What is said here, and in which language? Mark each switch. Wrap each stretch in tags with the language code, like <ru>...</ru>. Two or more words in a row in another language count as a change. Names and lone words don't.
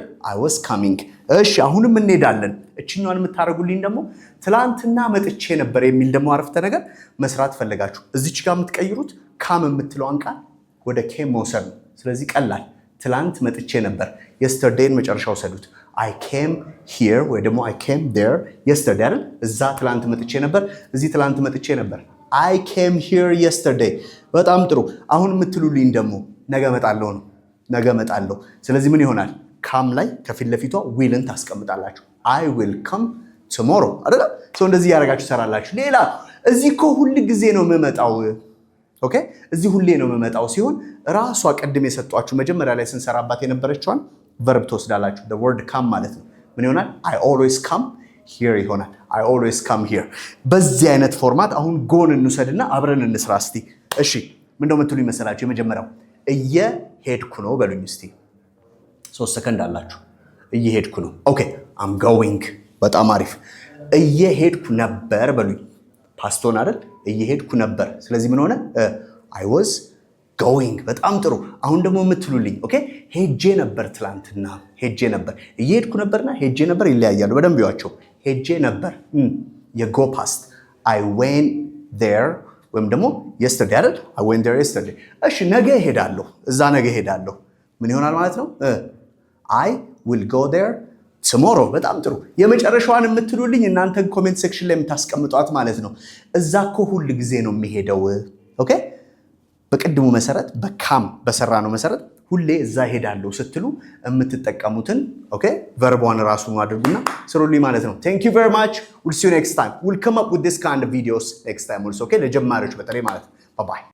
<en>I was coming።</en> <am>እሺ አሁንም እንሄዳለን። እችኛዋን የምታደርጉልኝ ደግሞ ትላንትና መጥቼ ነበር የሚል ደግሞ አረፍተ ነገር መስራት ፈልጋችሁ እዚች ጋር የምትቀይሩት ካም የምትለዋን ቃል ወደ ኬም መውሰድ ነው። ስለዚህ ቀላል ትላንት መጥቼ ነበር። የስተርዴይን መጨረሻ ወሰዱት።</am> <en>I came here</en> <am>ወይ ደግሞ</am> <en>I came there yesterday</en> <am>አይደል? እዛ ትላንት መጥቼ ነበር፣ እዚህ ትላንት መጥቼ ነበር።</am> <en>I came here yesterday።</en> <am>በጣም ጥሩ። አሁን የምትሉልኝ ደግሞ ነገ እመጣለሁ ነው። ነገ እመጣለሁ። ስለዚህ ምን ይሆናል? ካም ላይ ከፊት ለፊቷ ዊልን ታስቀምጣላችሁ።</am> <en>I will come tomorrow</en> <am>አይደል? እንደዚህ ያደርጋችሁ ሰራላችሁ። ሌላ እዚህ እኮ ሁል ጊዜ ነው የምመጣው። ኦኬ፣ እዚህ ሁሌ ነው የምመጣው ሲሆን ራሷ ቀድም የሰጧችሁ መጀመሪያ ላይ ስንሰራባት የነበረችዋን ቨርብ ትወስዳላችሁ።</am> <en>the word come</en> <am>ማለት ነው። ምን ይሆናል?</am> <en>I always come here</en> <am>ይሆናል።</am> <en>I always come here።</en> <am>በዚህ አይነት ፎርማት አሁን ጎን እንውሰድና አብረን እንስራ እስቲ። እሺ ምንድነው የምትሉኝ መሰላችሁ? የመጀመሪያው እየሄድኩ ነው በሉኝ እስቲ። 3 ሰከንድ አላችሁ። እየሄድኩ ነው። ኦኬ</am> <en>I'm going።</en> <am>በጣም አሪፍ። እየሄድኩ ነበር በሉኝ። ፓስቶን አይደል? እየሄድኩ ነበር። ስለዚህ ምን ሆነ?</am> <en>I was going።</en> <am>በጣም ጥሩ። አሁን ደግሞ የምትሉልኝ ኦኬ ሄጄ ነበር ትላንትና። ሄጄ ነበር። እየሄድኩ ነበርና ሄጄ ነበር ይለያያሉ። በደንብ ይዋቸው። ሄጄ ነበር የጎ ፓስት።</am> <en>I went there</en> <am>ወይም ደግሞ yesterday አይደል?</am> <en>I went there yesterday።</en> <am>እሺ ነገ እሄዳለሁ። እዛ ነገ እሄዳለሁ። ምን ይሆናል ማለት ነው?</am> <en>I will go there tomorrow።</en> <am>በጣም ጥሩ። የመጨረሻዋን የምትሉልኝ እናንተ</am> <en>comment section</en> <am>ላይ የምታስቀምጧት ማለት ነው። እዛ እኮ ሁሉ ጊዜ ነው የሚሄደው። ኦኬ በቅድሙ መሰረት በካም በሰራ ነው መሰረት ሁሌ እዛ ሄዳለሁ ስትሉ የምትጠቀሙትን ኦኬ ቨርቧን ራሱን አድርጉና ስሩልኝ ማለት ነው።</am> <en>Thank you very much. We'll see you next time. We'll come up with this kind of videos next time also.</en> <am>Okay ለጀማሪዎች በተለይ ማለት ነው።</am> <en>Bye bye.</en>